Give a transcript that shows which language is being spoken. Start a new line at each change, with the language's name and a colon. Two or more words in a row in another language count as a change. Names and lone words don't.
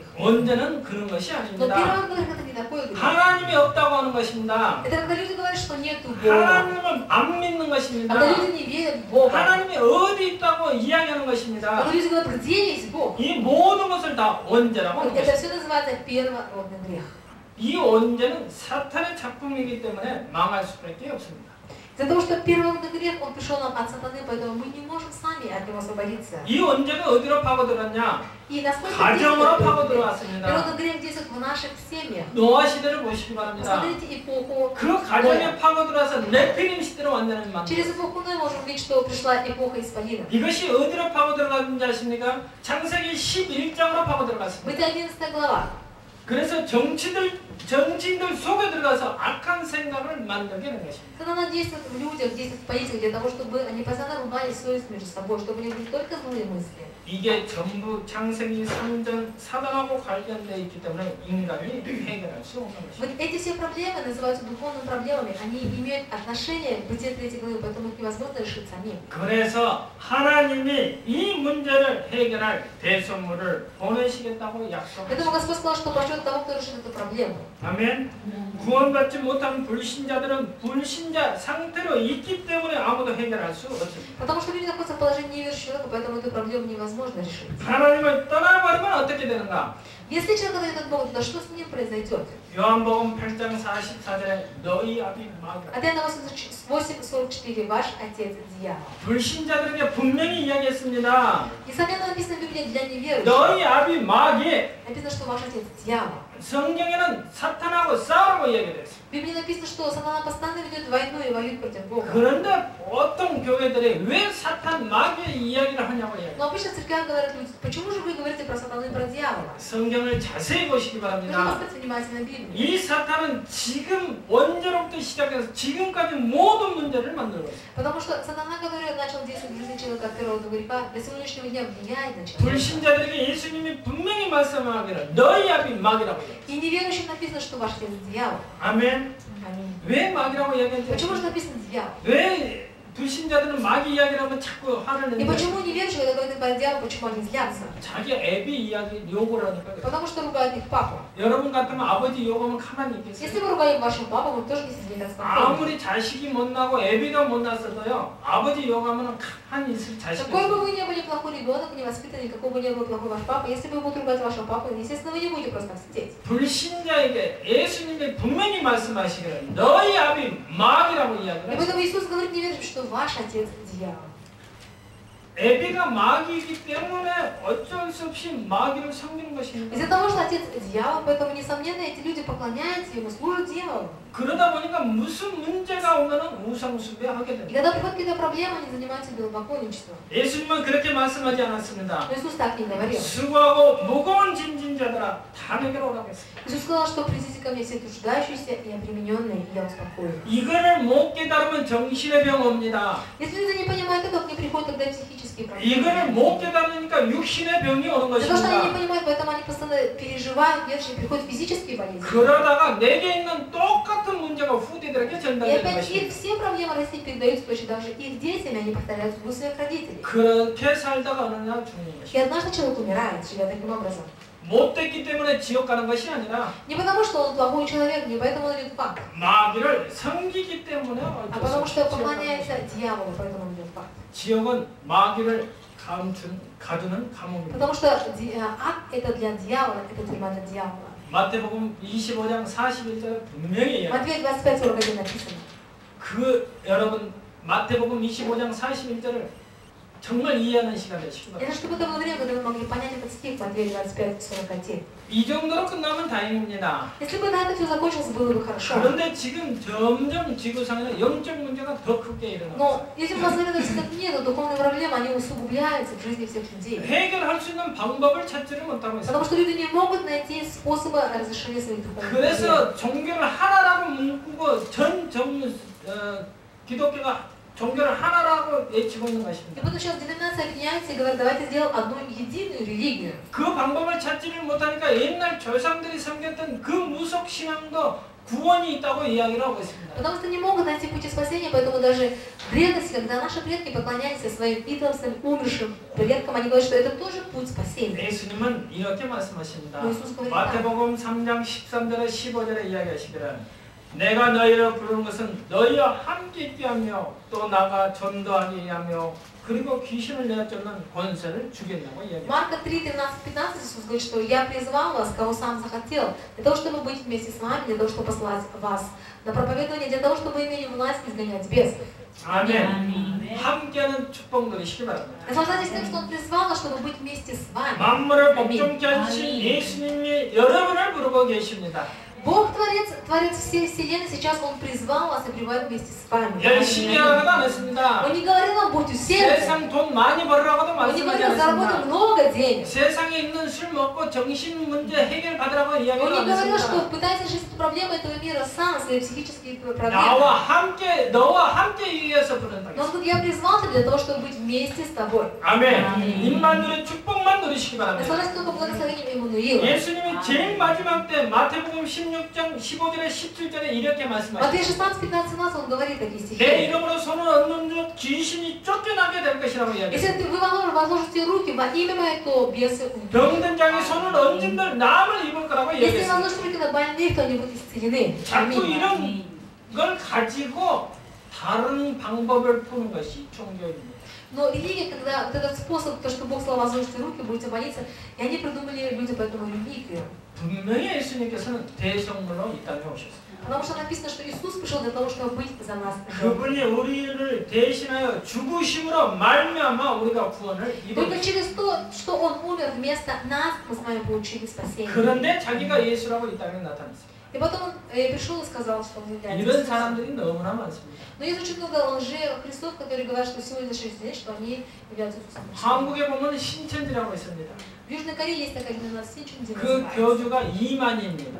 Korean: 원죄는 그런 것이
Russian: Но
Korean: 아닙니다.
Russian: первородный грех – это не такой грех.
Korean: 하나님이 없다고 하는 것입니다.
Russian: Это когда люди говорят, что нету Бога.
Korean: 하나님을 안 믿는 것입니다.
Russian: Когда люди не верят в Бога.
Korean: 하나님이 어디 있다고 이야기하는 것입니다.
Russian: Когда люди говорят, где есть Бог.
Korean: 이 모든 것을 다 원죄라고 하는
Russian: Это
Korean: 것입니다.
Russian: все называется первородный грех.
Korean: 이 원죄는 사탄의 작품이기 때문에 망할 수밖에 없습니다.
Russian: Из-за того, что первородный грех, он пришел нам от сатаны, поэтому мы не можем сами от него освободиться.
Korean: 이 원죄가 어디로 파고들었냐?
Russian: И насколько
Korean: 가정으로
Russian: первородный
Korean: 파고들어왔습니다.
Russian: грех действует в наших семьях.
Korean: 노아 시대를 보시기 바랍니다.
Russian: Посмотрите эпоху
Korean: 그
Russian: Ноя.
Korean: 가정에 파고들어서 네피림 시대로 완전히 만듭니다.
Russian: Через эпоху Ноя можем видеть, что пришла эпоха исполина.
Korean: 이것이 어디로 파고들어갔는지 아십니까? 창세기 11장으로 파고들어갔습니다.
Russian: Бытие 11 глава.
Korean: 그래서 정치인들 속에 들어가서 악한 생각을 만들게 된 것입니다.
Russian: Сатана действует в людях, действует в политике для того, чтобы они постоянно ругались совесть между собой, чтобы у них были только злые мысли.
Korean: 이게 전부 창세기 3장 사단하고 관련되어 있기 때문에 인간이 해결할 수 없는 것입니다.
Russian: Вот эти все проблемы называются духовными проблемами, они имеют отношение к Бытие 3 главы, поэтому их невозможно решить самим.
Korean: 그래서 하나님이 이 문제를 해결할 대성물을 보내시겠다고
Russian: Поэтому
Korean: 약속하셨습니다.
Russian: Господь сказал, что пошлет того, кто решит эту проблему.
Korean: 아멘. 구원받지 못한 불신자들은 불신자 상태로 있기 때문에 아무도 해결할 수 없습니다.
Russian: Потому что люди находятся в положении неверующего человека, поэтому эту проблему невозможно решить.
Korean: 하나님을 떠나버리면 어떻게 되는가?
Russian: Если человек отдает от Бога, то что с ним произойдет?
Korean: 요한복음 8장 44절에 너희 아비 마귀라.
Russian: От 8:44 ваш отец дьявол.
Korean: 불신자들에게 분명히 이야기했습니다.
Russian: Несомненно, написано в Библии для неверующих.
Korean: 너희 아비 마귀.
Russian: Написано, что ваш отец дьявол.
Korean: 성경에는 사탄하고 싸우라고 이야기되어 있습니다.
Russian: В Библии написано, что сатана постоянно ведет войну и воюет против Бога.
Korean: 그런데 보통 교회들이 왜 사탄 마귀의 이야기를 하냐고 이야기해요.
Russian: Но обычно в церквях говорят люди, почему же вы говорите про сатану и про дьявола?
Korean: 성경을 자세히 보시기
Russian: Нужно
Korean: 바랍니다.
Russian: посмотреть внимательно Библию.
Korean: 이 사탄은 지금 원죄로부터 시작해서 지금까지 모든 문제를 만들고 있어요.
Russian: Потому что сатана, который начал действовать в жизни человека от первого до греха, до сегодняшнего дня влияет на человека.
Korean: 불신자들에게 예수님이 분명히 말씀하기를 너희 아비 마귀라고 해요.
Russian: И неверующим написано, что ваш отец дьявол.
Korean: 아멘.
Russian: Аминь.
Korean: 왜 마귀라고 이야기하는지
Russian: Почему же написано дьявол?
Korean: 왜 불신자들은 마귀 이야기를 하면 자꾸 화를
Russian: И
Korean: 내는데
Russian: почему неверующие, когда говорят про дьявола, почему они злятся?
Korean: 자기 애비 이야기 욕을 하니까 그래요.
Russian: Потому что ругают их папу.
Korean: 여러분 같으면 아버지 욕하면 가만히 있겠어요?
Russian: Если вы ругаете вашего папу, вы тоже не сидите так спокойно.
Korean: 아무리 자식이 못나고 애비가 못났어도요 아버지 욕하면 가만히 있을 자식이
Russian: Какой бы
Korean: 없어요.
Russian: вы ни были плохой ребенок, невоспитанный, какой бы ни был плохой ваш папа, если вы будете ругать вашего папу, естественно, вы не будете просто так сидеть.
Korean: 불신자에게 예수님이 분명히 말씀하시기를 너희 아비 마귀라고 이야기를
Russian: И
Korean: 했어요.
Russian: поэтому Иисус говорит неверующим, что ваш отец дьявол.
Korean: 애비가 마귀이기 때문에 어쩔 수 없이 마귀를 섬기는 것입니다.
Russian: Из-за того, что отец дьявол, поэтому, несомненно, эти люди поклоняются ему, служат дьяволу.
Korean: 그러다 보니까 무슨 문제가 오면은 우상숭배하게
Russian: И
Korean: 됩니다.
Russian: когда приходят какие-то проблемы, они занимаются идолопоклонничеством.
Korean: 예수님은 그렇게 말씀하지 않았습니다.
Russian: Но Иисус так не говорил.
Korean: 수고하고 무거운 짐진자들아 다 내게로 오라고 했습니다.
Russian: Иисус сказал, что придите ко мне все труждающиеся и обремененные, и я успокою.
Korean: 이거를 못 깨달으면 정신의 병 옵니다.
Russian: Если люди не понимают этого, к ним приходят тогда психические проблемы.
Korean: 이거를 못 깨달으니까 육신의 병이 오는
Russian: Потому что они не
Korean: 것입니다.
Russian: понимают, поэтому они постоянно переживают, верши, приходят физические болезни.
Korean: 그러다가 내게 있는 똑같은 문제가 후대들에게
Russian: И
Korean: 전달되는
Russian: опять их
Korean: 것입니다.
Russian: все проблемы России передаются точно так же их детям, и они повторяют судьбу своих родителей.
Korean: 그렇게 살다가 어느 날 죽는
Russian: И
Korean: 것입니다.
Russian: однажды человек умирает, живя таким образом.
Korean: 못됐기 때문에 지옥 가는 것이 아니라
Russian: Не потому, что он плохой человек, не поэтому он идет в ад,
Korean: 마귀를 섬기기 때문에
Russian: а
Korean: 어쩔 수
Russian: потому
Korean: 없이
Russian: что
Korean: 지옥 가는
Russian: поклоняется
Korean: 것입니다.
Russian: дьяволу, поэтому он идет в ад.
Korean: 지옥은 마귀를 가두는 감옥입니다.
Russian: Потому что ад это для дьявола, это тюрьма для дьявола.
Korean: 마태복음 25장 41절에 분명히 얘기합니다.
Russian: Матфея 25:41 написано.
Korean: 여러분 마태복음 25장 41절을 정말 이해하는 시간 되시기
Russian: Это
Korean: 바랍니다.
Russian: чтобы это было время, когда вы могли понять этот стих, Матфея 25:41.
Korean: 이 정도로 끝나면 다행입니다.
Russian: Если бы на это все закончилось, было бы хорошо.
Korean: 그런데 지금 점점 지구상에는 영적 문제가 더 크게 일어나고
Russian: Но если мы посмотрим на все нет, то духовные проблемы, они усугубляются в жизни всех людей.
Korean: 해결할 수 있는 방법을 찾지를 못하고
Russian: Потому
Korean: 있어요.
Russian: что люди не могут найти способы разрешения своих духовных проблем.
Korean: 그래서 종교를 하나라고 묶고 기독교가 종교를 하나라고 외치고 있는
Russian: И
Korean: 것입니다.
Russian: поэтому сейчас деноминация объединяется и говорит, давайте сделаем одну единую религию.
Korean: 그 방법을 찾지를 못하니까 옛날 조상들이 섬겼던 그 무속 신앙도 구원이 있다고 이야기를 하고 있습니다.
Russian: Потому что не могут найти пути спасения, поэтому даже в древности, когда наши предки поклонялись своим идолам, своим умершим предкам, они говорят, что это тоже путь спасения.
Korean: 예수님은 이렇게 말씀하십니다. 뭐 예수님 говорит 마태복음 3장 13절에 15절에 이야기하시기를 내가 너희를 부르는 것은 너희와 함께 있게 하며 또 나가 전도하게 하며 그리고 귀신을 내쫓는 권세를 주겠다고 이야기합니다.
Russian: Марка 3:13-15 Иисус говорит, что я призвал вас, кого сам захотел, для того, чтобы быть вместе с вами, для того, чтобы послать вас на проповедование, для того, чтобы имели власть изгонять бесов.
Korean: 아멘. 함께하는 축복 누리시기 바랍니다.
Russian: Наслаждайтесь тем, что Он призвал вас, чтобы быть вместе с вами.
Korean: 만물을 복종케 하신 예수님이 여러분을 부르고 계십니다.
Russian: Бог Творец всей вселенной, сейчас Он призвал вас и пребывает вместе с вами.
Korean: 열심히 하라고도 안 했습니다.
Russian: Он не говорил вам, будьте усердны.
Korean: 세상 돈 많이 벌으라고도
Russian: Он не
Korean: 말씀하지
Russian: говорил, заработай
Korean: 않았습니다.
Russian: много денег.
Korean: 세상에 있는 술 먹고 정신 문제 해결받으라고
Russian: Он
Korean: 이야기를
Russian: не
Korean: 안
Russian: говорил, что
Korean: 했습니다.
Russian: пытайтесь решить проблемы этого мира сам, свои психические проблемы.
Korean: 너와 함께 위해서 부른다.
Russian: Но Он говорит, я призвал тебя для того, чтобы быть вместе с тобой.
Korean: 아멘. 입만 누리 축복만 누리시기 바랍니다.
Russian: Наслаждайтесь только благословением Иммануила.
Korean: 예수님이 제일 마지막 때 마태복음 16장 15절에 17절에 이렇게 말씀하십니다.
Russian: Матфея 16:15-17 Он говорит такие
Korean: 내
Russian: стихи.
Korean: 이름으로 손을 얹는 자 귀신이 쫓겨나게 될 것이라고
Russian: Если
Korean: 이야기합니다.
Russian: вы возложите руки во имя Мое, то бесы уйдут.
Korean: 병든 자에게 손을 얹은들 남을 입을 거라고
Russian: Если
Korean: 이야기했습니다.
Russian: возложите руки на больных, то они будут исцелены.
Korean: 자꾸
Russian: Аминь.
Korean: 이런 걸 가지고 다른 방법을 푸는 것이 종교입니다.
Russian: Но религия, когда вот этот способ, то, что Бог сказал, возложите руки, будете молиться, и они придумали люди поэтому религию.
Korean: 분명히 예수님께서는 대성물로 이 땅에 오셨어요.
Russian: Потому что написано, что Иисус пришел для того, чтобы быть за нас.
Korean: 그분이 우리를 대신하여 죽으심으로 말미암아 우리가 구원을
Russian: Только
Korean: 입었어요.
Russian: через то, что Он умер вместо нас, мы с вами получили спасение.
Korean: 그런데 자기가 예수라고 이 땅에 나타났어요.
Russian: И потом Он пришел и сказал, что Он является
Korean: 이런
Russian: Иисусом.
Korean: 사람들이 너무나 많습니다.
Russian: Но есть очень много лжехристов, которые говорят, что сегодня день, что они являются Иисусом.
Korean: 한국에 보면 신천지라고 있습니다.
Russian: В Южной Корее есть такая организация Синчунди.
Korean: 그 교주가 이만희입니다.